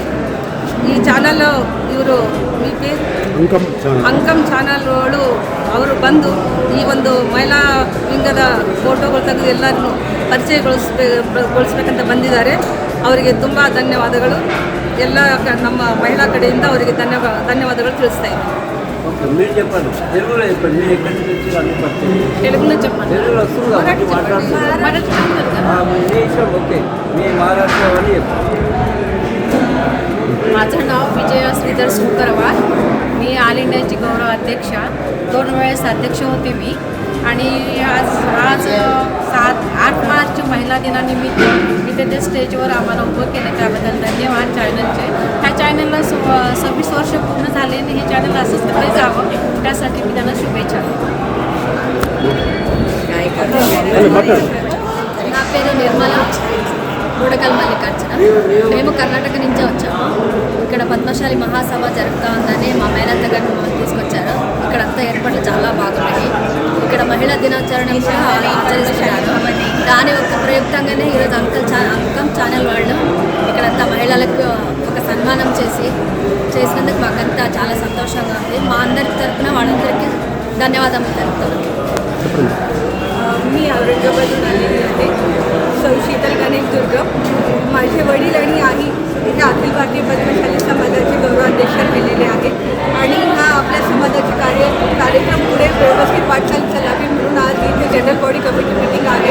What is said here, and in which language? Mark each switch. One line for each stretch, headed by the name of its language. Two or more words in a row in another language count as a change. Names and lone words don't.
Kannada: ಈ ಚಾನಲ್ ಇವರು ಅಂಕಮ್ ಚಾನಲ್ಗಳು ಅವರು ಬಂದು ಈ ಒಂದು ಮಹಿಳಾ ವಿಂಗದ ಫೋಟೋಗಳು ತೆಗೆದು ಎಲ್ಲರನ್ನು ಪರಿಚಯಗೊಳಿಸ್ಬೇಕಂತ ಬಂದಿದ್ದಾರೆ. ಅವರಿಗೆ ತುಂಬ ಧನ್ಯವಾದಗಳು. ಎಲ್ಲ ನಮ್ಮ ಮಹಿಳಾ ಕಡೆಯಿಂದ ಅವರಿಗೆ ధన్యవాదాలు ತಿಳಿಸ್ತಾ ఇದ್ದೀನಿ.
Telugu: మీరు చెప్పండి, తెలుగులో చెప్పండి. మీరు ఎక్కడి నుంచి వచ్చి అన్ని పడుతుంది తెలుగులో చెప్పండి. తెలుగులో వస్తుంది కాబట్టి మాట్లాడుతున్నారు. ఓకే, మీ महाराष्ट्र वाली చెప్పండి.
Marathi: माझं नाव विजया श्रीधर सुकरवार. मी ऑल इंडियाची गौरव अध्यक्ष, 2 वेळेस अध्यक्ष होते मी. आणि आज 7-8 मार्च महिला दिनानिमित्त इथे ते स्टेजवर आम्हाला उभं केलं, त्याबद्दल धन्यवाद चॅनलचे. ह्या चॅनलला 26 वर्ष पूर्ण झाले आणि हे चॅनल असंच पुढे जावं त्यासाठी मी त्यांना शुभेच्छा देते.
Telugu: నా పేరు నిర్మల బూడకల్ మల్లికార్జున. మేము కర్ణాటక నుంచి వచ్చాము. ఇక్కడ పద్మశాలి మహాసభ జరుగుతూ ఉందని మా మేనత్త గారు మమ్మల్ని తీసుకొచ్చారు. ఇక్కడంతా ఏర్పాట్లు చాలా బాగున్నాయి. ఇక్కడ మహిళా దినాచరణ కూడా ఆచరిస్తున్నారు. దాని యొక్క ప్రయుక్తంగానే ఈరోజు అంకమ్ ఛానల్ వాళ్ళు ఇక్కడంతా మహిళలకు ఒక సన్మానం చేసినందుకు మాకంతా చాలా సంతోషంగా ఉంది. మా అందరి తరఫున వాళ్ళందరికీ ధన్యవాదాలు తెలుపుతున్నాను.
Marathi: मी औरंगाबादून आलेली आहे. सौ शीतल गणेश दुर्ग. माझे वडील आणि आई हे अखिल भारतीय पद्मशाली समाजाचे गौरवाध्यक्ष राहिलेले आहेत आणि हा आपल्या समाजाचे कार्यक्रम पुढे व्यवस्थित वाटचाल चालावी म्हणून आज इथे जनरल बॉडी कमिटी मीटिंग आहे.